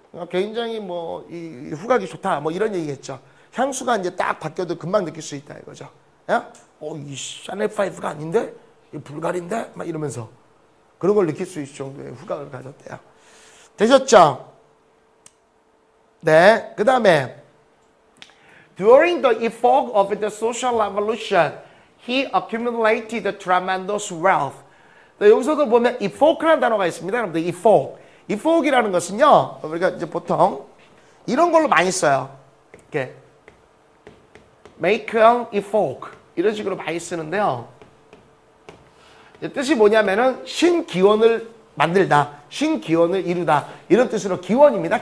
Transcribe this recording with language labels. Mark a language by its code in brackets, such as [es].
[ko] 굉장히 뭐 이 후각이 좋다, 뭐 이런 얘기겠죠. 향수가 이제 딱 바뀌어도 금방 느낄 수 있다 이거죠. 이 샤넬 5가 아닌데, 이 불가리인데, 막 이러면서 그런 걸 느낄 수 있을 정도의 후각을 가졌대요. 되셨죠? 네, 그 다음에 [en] During the epoch of the social revolution, he accumulated tremendous wealth. [ko] 네, 여기서도 보면 epoch라는 단어가 있습니다. 여러분들 epoch. epoch이라는 것은요, 우리가 이제 보통 이런 걸로 많이 써요. 이렇게 [en] make an epoch [ko] 이런 식으로 많이 쓰는데요. 뜻이 뭐냐면은 신기원을 만들다, 신기원을 이루다 이런 뜻으로 기원입니다.